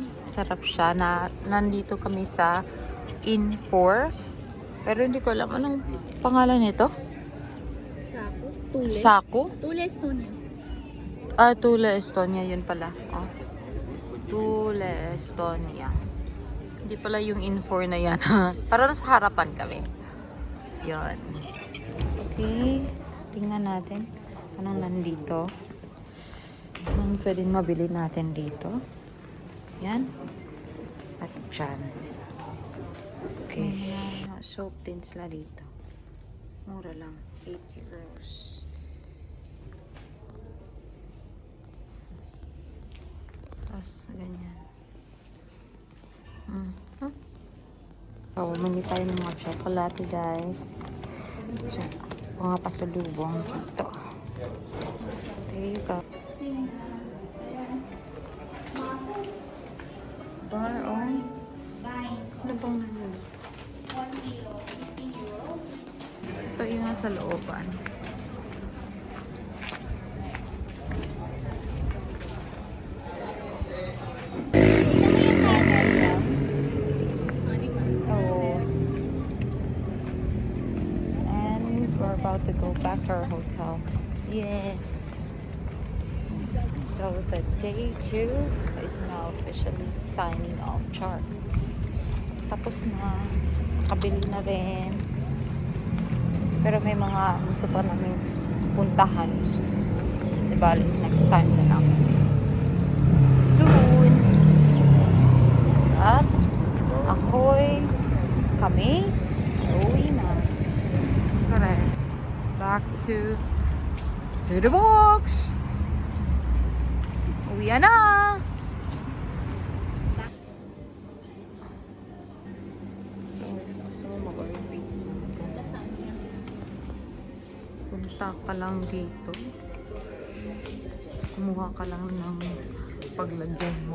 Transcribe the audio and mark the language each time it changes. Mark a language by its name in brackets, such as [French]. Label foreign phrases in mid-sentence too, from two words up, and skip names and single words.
[Filipino] Sarap siya na nandito kami sa Inn 4. Pero hindi ko alam anong pangalan nito. Sako. Tule. Sako? Tule Estonia. Ah, Tule Estonia. Yun pala. Oh. Tule Estonia. Hindi pala yung in-4 na yan. Para nasa harapan kami. Yan. Okay. Tingnan natin. Anong nandito? Anong pwedeng mabili natin dito? Yan. At dyan. Okay. Soap din sila dito. Mura lang. 8 euros. Tapos, ganyan. So, mani tayo ng mga chocolate, guys. So, mga pasalubong dito. [English] There you go. Mussels. Bar on. Vines. [Filipino] Ano bang nalulito? 1 kilo. 15 euro. Ito yung nasa looban. Oh. [English] And we're about to go back to our hotel. Yes. So the day 2 is now officially signing off. [Filipino] Char. Tapos na. Nakabili na rin. Pero may mga gusto pa namin puntahan. Diba? [English] Next time [Filipino] na lang. Soon. At kami uwi na. [English] Correct. Back to the box. [Filipino] Uwi na. So, gusto mo mag-order pizza? Punta ka lang dito. Kumuha ka lang ng paglagyan mo.